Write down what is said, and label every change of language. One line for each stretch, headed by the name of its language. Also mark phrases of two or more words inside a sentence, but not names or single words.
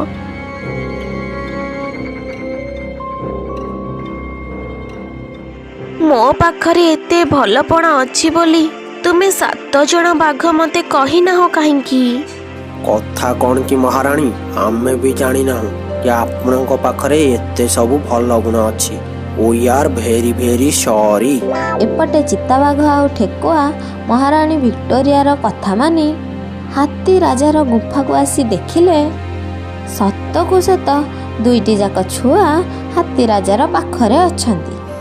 Odia: ମୋ ପାଖରେ ଏତେ ଭଲପଣ ଅଛି ବୋଲି ତୁମେ 7 ଜଣ ବାଘ ମତେ କହିନାହଁ କାହିଁକି? କଥା କଣ କି ମହାରାଣୀ, ଆମେ ବି ଜାଣିନାହୁଁ କି ଆପଣଙ୍କ ପାଖରେ ଏତେ ସବୁ ଭଲ ଗୁଣ ଅଛି।
English: We are very very sorry।
Odia: ଏପଟେ ଚିତାବାଘ ଆଉ ଠେକୁଆ ମହାରାଣୀ ଭିକ୍ଟୋରିଆର କଥା ମାନି ହାତୀ ରାଜାର ଗୁମ୍ଫାକୁ ଆସି ଦେଖିଲେ ସତକୁ ସତ ଦୁଇଟି ଯାକ ଛୁଆ ହାତୀ ରାଜାର ପାଖରେ ଅଛନ୍ତି।